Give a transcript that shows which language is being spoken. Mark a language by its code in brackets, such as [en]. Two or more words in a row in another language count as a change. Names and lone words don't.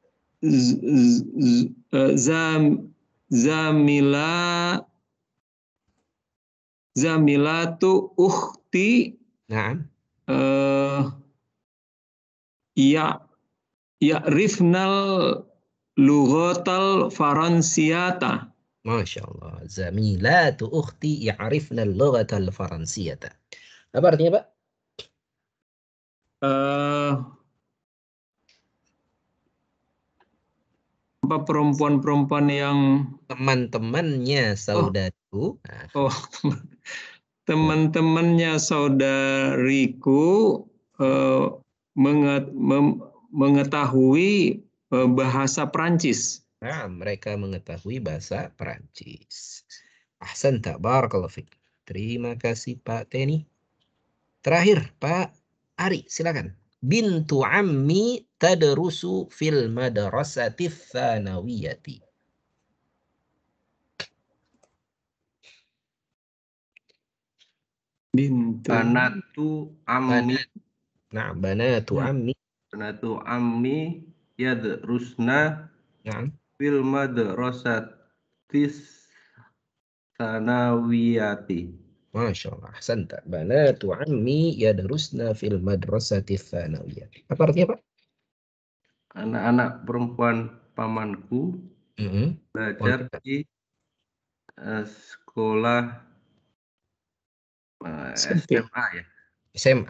[ar] زميلات أختي. [id] Nah. [ar] يعرفن اللغة الفرنسية. ما شاء الله. زميلات أختي يعرفن اللغة الفرنسية. [id] Apa artinya, Pak? Apa perempuan-perempuan yang teman-temannya saudaraku. Teman-temannya saudariku mengetahui bahasa Perancis. Nah, mereka mengetahui bahasa Perancis. [ar] أحسنت، بارك الله فيك. [id] Terima kasih Pak Teni. Terakhir Pak Ari, silakan. [ar] بنت عمي تدرس في المدرسة الثانوية. بنات عمي. Nah, بنات عمي. بنات عمي يدرسن في المدرسة الثانوية. ما شاء الله. أحسنت. بنات عمي يدرسن في المدرسة الثانوية. [id] Apa artinya, Pak? Anak-anak perempuan pamanku belajar di sekolah SMA ya. SMA.